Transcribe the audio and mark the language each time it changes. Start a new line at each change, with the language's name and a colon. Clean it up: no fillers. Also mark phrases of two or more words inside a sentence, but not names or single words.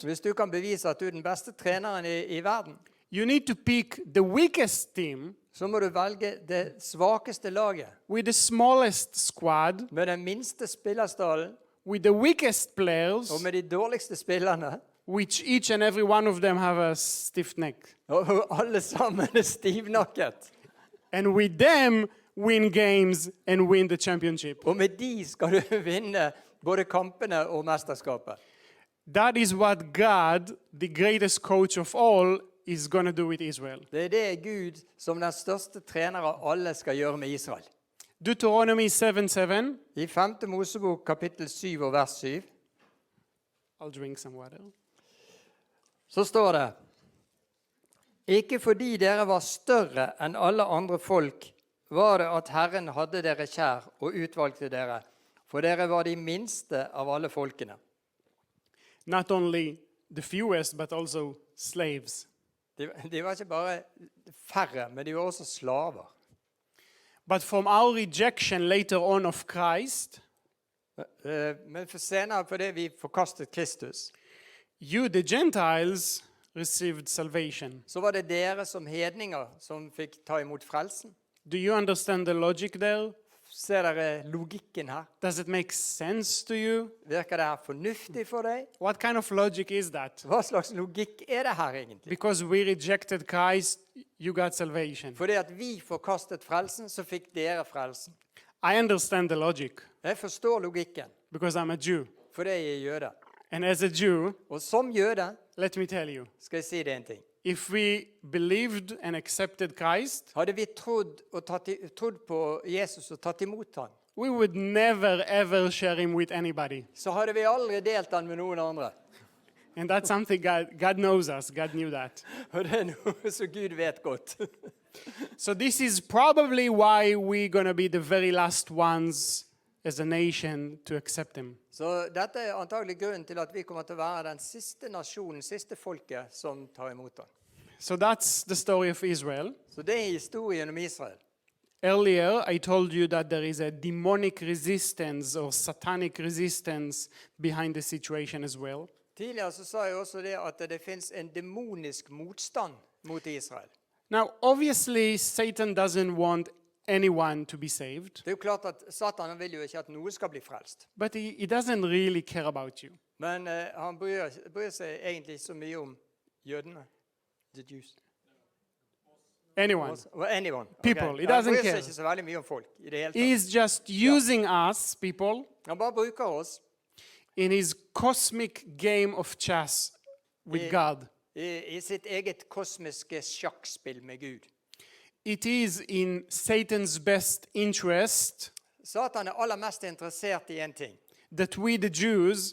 Norwegian: Hvis du kan bevise at du er den beste treneren i verden,
English: you need to pick the weakest team
Norwegian: så må du velge det svakeste laget,
English: with the smallest squad,
Norwegian: med den minste spillerstallen,
English: with the weakest players,
Norwegian: og med de dårligste spillerne,
English: which each and every one of them have a stiff neck.
Norwegian: og alle sammen er stivnakket.
English: And with them, win games and win the championship.
Norwegian: Og med de skal du vinne både kampene og mesterskapet.
English: That is what God, the greatest coach of all, is going to do with Israel.
Norwegian: Det er det Gud, som den største trener av alle, skal gjøre med Israel.
English: Deuteronomy 7:7.
Norwegian: I 5. Mosebok kapittel 7 og vers 7,
English: I'll drink some water.
Norwegian: så står det: Ikke fordi dere var større enn alle andre folk, var det at Herren hadde dere kjær og utvalgte dere, for dere var de minste av alle folkene.
English: Not only the fewest, but also slaves.
Norwegian: De var ikke bare færre, men de var også slaver.
English: But from our rejection later on of Christ,
Norwegian: Men for senere, fordi vi forkastet Kristus,
English: you, the Gentiles, received salvation.
Norwegian: så var det dere som hedninger som fikk ta imot frelsen.
English: Do you understand the logic there?
Norwegian: Ser dere logikken her?
English: Does it make sense to you?
Norwegian: Virker det her fornuftig for deg?
English: What kind of logic is that?
Norwegian: Hva slags logikk er det her egentlig?
English: Because we rejected Christ, you got salvation.
Norwegian: Fordi at vi forkastet frelsen, så fikk dere frelsen.
English: I understand the logic
Norwegian: Jeg forstår logikken,
English: because I'm a Jew.
Norwegian: fordi jeg er jøde.
English: And as a Jew,
Norwegian: Og som jøde
English: let me tell you,
Norwegian: skal jeg si det en ting.
English: if we believed and accepted Christ,
Norwegian: Hadde vi trodd på Jesus og tatt imot han,
English: we would never ever share him with anybody.
Norwegian: så hadde vi aldri delt han med noen andre.
English: And that's something God knows us. God knew that.
Norwegian: Og det er noe som Gud vet godt.
English: So this is probably why we're going to be the very last ones as a nation to accept him.
Norwegian: Så dette er antagelig grunnen til at vi kommer til å være den siste nasjonen, siste folket som tar imot han.
English: So that's the story of Israel.
Norwegian: Så det er historien om Israel.
English: Earlier, I told you that there is a demonic resistance or satanic resistance behind the situation as well.
Norwegian: Tidligere så sa jeg også det at det finnes en demonisk motstand mot Israel.
English: Now, obviously, Satan doesn't want anyone to be saved,
Norwegian: Det er jo klart at Satan vil jo ikke at noen skal bli frelst.
English: but he doesn't really care about you.
Norwegian: Men han bryr seg egentlig så mye om jødene.
English: The Jews. Anyone. Well, anyone. People. Okay. He doesn't
Norwegian: Han bryr seg
English: care.
Norwegian: ikke så veldig mye om folk i det hele tatt.
English: He's just using us, people,
Norwegian: Han bare bruker oss
English: in his cosmic game of chess with God.
Norwegian: i sitt eget kosmiske sjakkspill med Gud.
English: It is in Satan's best interest
Norwegian: Satan er aller mest interessert i en ting,
English: that we, the Jews,